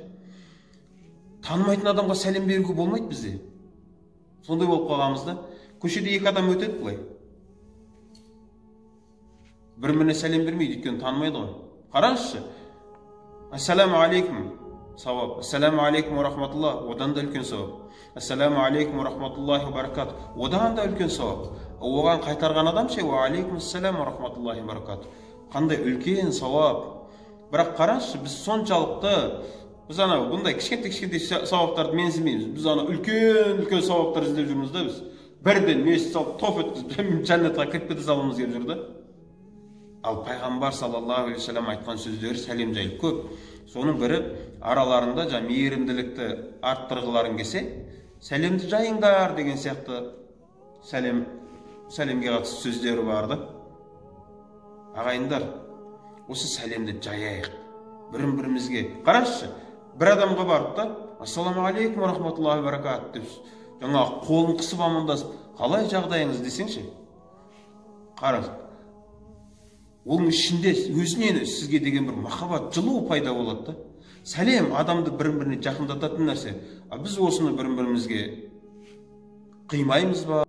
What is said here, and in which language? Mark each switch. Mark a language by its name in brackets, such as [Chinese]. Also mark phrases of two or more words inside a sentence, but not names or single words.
[Kazakh] Танымайтын адамға сәлем беруге болмайды бізде. Сондай болып қалғанбыз да. Көшеде екі адам өтеді былай. Бір-біріне сәлем бермейді, өйткені танымайды ғой. Қараңызшы. [Arabic] السلام عليكم. [Kazakh] Сауап. [Arabic] السلام عليكم ورحمة الله. [Kazakh] Одан да үлкен сауап. [Arabic] السلام عليكم ورحمة الله وبركاته. [Kazakh] Одан да үлкен сауап. Оған қайтарған адам ше, [Arabic] وعليكم السلام ورحمة الله وبركاته. [Kazakh] Қандай үлкен сауап. Бірақ қараңызшы, біз соншалықты, біз ана бұндай кішкентай сауаптарды менсінбейміз. Біз ана үлкен сауаптар іздеп жүрміз да біз. Бірден мешіт салып, топ өткізіп, жәннатқа кіріп кете салуымыз келіп жүр да. Ал пайғамбар [Arabic] صلى الله عليه وسلم [Kazakh] айтқан сөздері сәлем жайлы көп. Соның бірі араларында мейірімділікті арттырғыларың келсе, сәлемді жайыңдар деген сияқты сәлемге қатысты сөздері барды. Ағайындар, осы сәлемді жаяйық. Бірін-бірімізге. Қарашы, бір адамға барып та, [Arabic] السلام عليكم ورحمة الله وبركاته [Kazakh] деп, жаңағы қолын қысып амандасып, қалай жағдайыңыз десеңші. Қараңыз. Оның ішінде өзінен сізге деген бір махаббат, жылу пайда болады да. Сәлем адамды бірін-біріне жақындататын нәрсе. Біз осыны бірін-бірімізге қимаймыз ба?